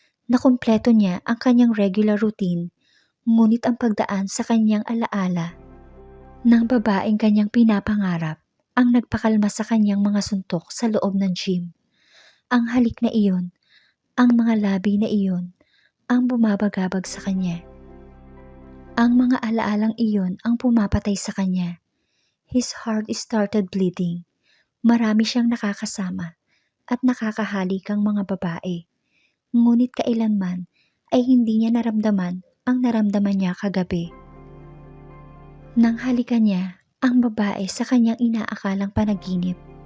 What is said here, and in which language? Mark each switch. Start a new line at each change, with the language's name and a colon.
Filipino: Nakumpleto niya ang kanyang regular routine, ngunit ang pagdaan sa kanyang alaala ng babaeng kanyang pinapangarap ang nagpakalma sa kanyang mga suntok sa loob ng gym. Ang halik na iyon, ang mga labi na iyon, ang bumabagabag sa kanya. Ang mga alaalang iyon ang pumapatay sa kanya.
English: His heart started bleeding.
Filipino: Marami siyang nakakasama at nakakahalikang mga babae. Ngunit kailanman ay hindi niya naramdaman ang naramdaman niya kagabi. Nang halikan niya ang babae sa kanyang inaakalang panaginip.